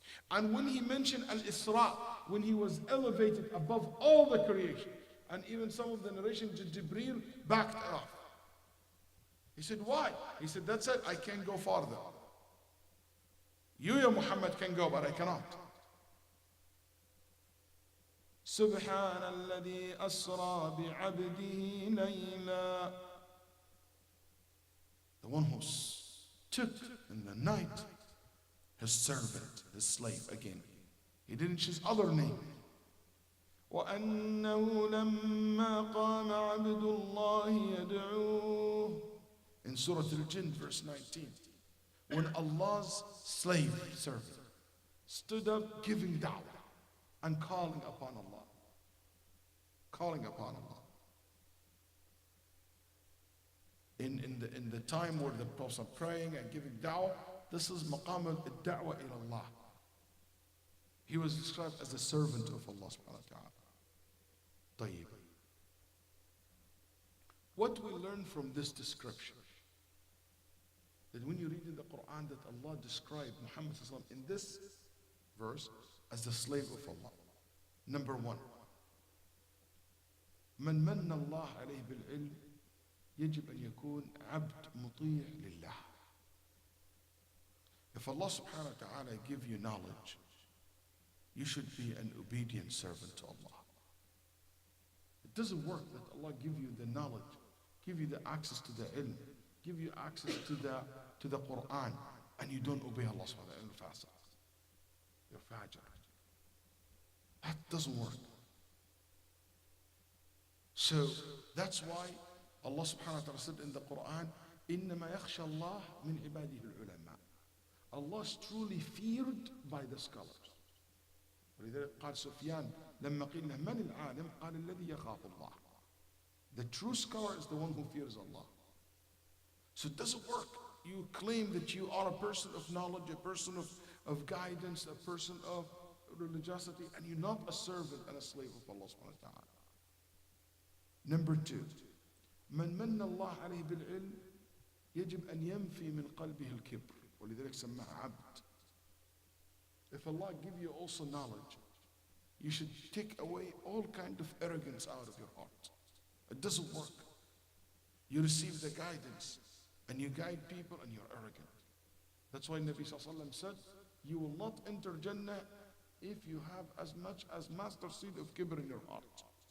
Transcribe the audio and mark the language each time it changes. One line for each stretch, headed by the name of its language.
English: And when he mentioned Al-Isra, when he was elevated above all the creation, and even some of the narrations, Jibreel backed off. He said, why? He said, that's it, I can't go farther. You, Ya Muhammad, can go, but I cannot.
Arabic: سبحان الذي أسرى بعبده ليلا.
English: The one who took in the night his servant, his slave again. He didn't choose other name.
Arabic: وأنه لما قام عبد الله يدعوه.
English: In Surah Al-Jinn, verse 19. When Allah's slave, servant, stood up giving da'wah and calling upon Allah. Calling upon Allah. In the time where the Prophet are praying and giving da'wah, this is maqam al-da'wah ila Allah. He was described as the servant of Allah subhanahu wa ta'ala.
Arabic: طيب.
English: What we learn from this description? That when you read in the Quran that Allah described Muhammad in this verse as the slave of Allah. Number one,
Arabic: من من الله عليه بالعلم يجب أن يكون عبد مطيع لله.
English: If Allah subhanahu wa ta'ala give you knowledge, you should be an obedient servant to Allah. It doesn't work that Allah give you the knowledge, give you the access to the ilm, give you access to the Quran, and you don't obey Allah subhanahu wa ta'ala. You're fajr. That doesn't work. So that's why Allah subhanahu wa ta'ala said in the Quran,
Arabic: إِنَّمَا يَخْشَى اللَّهِ مِنْ عِبَادِهِ الْعُلَمَاءِ.
English: Allah is truly feared by the scholars.
Arabic: ولذلك قال سفيان لما قيل له من العالم قال الذي يخاف الله.
English: The true scholar is the one who fears Allah. So it doesn't work. You claim that you are a person of knowledge, a person of guidance, a person of religiosity, and you're not a servant and a slave of Allah subhanahu wa ta'ala. Number two,
Arabic: من من الله عليه بالعلم يجب أن ينفي من قلبه الكبر ولذلك سماه عبد.
English: If Allah give you also knowledge, you should take away all kind of arrogance out of your heart. It doesn't work. You receive the guidance and you guide people and you're arrogant. That's why Nabi Sallallahu Alaihi Wasallam said, you will not enter Jannah if you have as much as master seed of kibr in your heart.